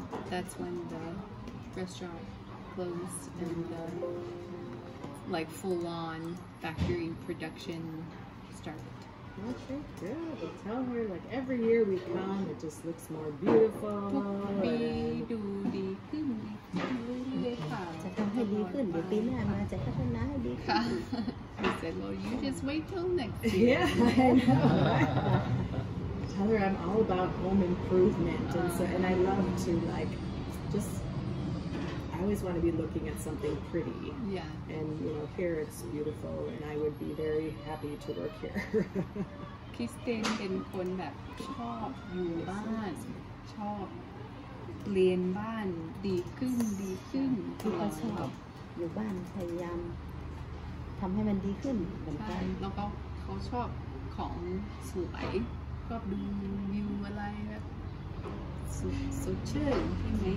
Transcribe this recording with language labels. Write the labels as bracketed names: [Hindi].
[English] That's when the restaurant closed and like full-on factory production started. Okay, good. Well, tell her like every year we come, it just looks more beautiful. [Thai] ทุกปีดูดีขึ้นเรื่อยๆค่ะ จะทำให้ดีขึ้นเดี๋ยวปีหน้ามาจะพัฒนาให้ดีขึ้น ค่ะ [English] He said, well, you just wait till next year. Yeah, I know. Tell her I'm all about home improvement, and I love to like just. I always want to be looking at something pretty, Yeah. and here it's beautiful, and I would be very happy to work here. [Thai] คริสเตนเป็นคนแบบชอบอยู่บ้านชอบเรียนบ้านดีขึ้น ที่เขาชอบอยู่บ้านพยายามทำให้มันดีขึ้นเหมือน ใช่ กัน แล้วก็เขาชอบของสวยชอบดูวิวอะไรแบบสดชื่นใช่ไหม